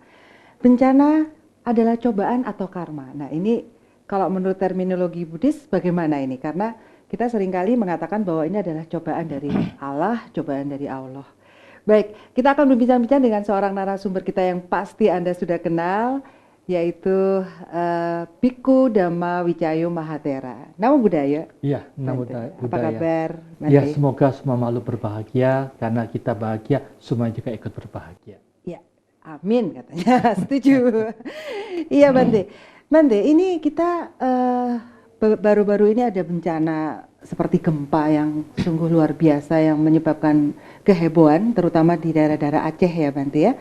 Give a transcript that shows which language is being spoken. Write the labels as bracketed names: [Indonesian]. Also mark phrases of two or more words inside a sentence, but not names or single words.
[Indonesian] Bencana adalah cobaan atau karma. Nah ini kalau menurut terminologi Buddhis bagaimana ini? Karena kita seringkali mengatakan bahwa ini adalah cobaan dari Allah, cobaan dari Allah. Baik, kita akan berbincang-bincang dengan seorang narasumber kita yang pasti Anda sudah kenal, yaitu Bhikkhu Dhamma Wicayo Mahathera. [Pali] Namo Buddhaya. [Indonesian] Iya, namo Bante. Buddhaya. Apa kabar, Bante? Ya, semoga semua makhluk berbahagia, karena kita bahagia, semua juga ikut berbahagia. Ya, amin katanya. Setuju. Iya, Bante. Bante, ini kita baru-baru ini ada bencana seperti gempa yang sungguh luar biasa yang menyebabkan kehebohan, terutama di daerah-daerah Aceh ya, Bante ya.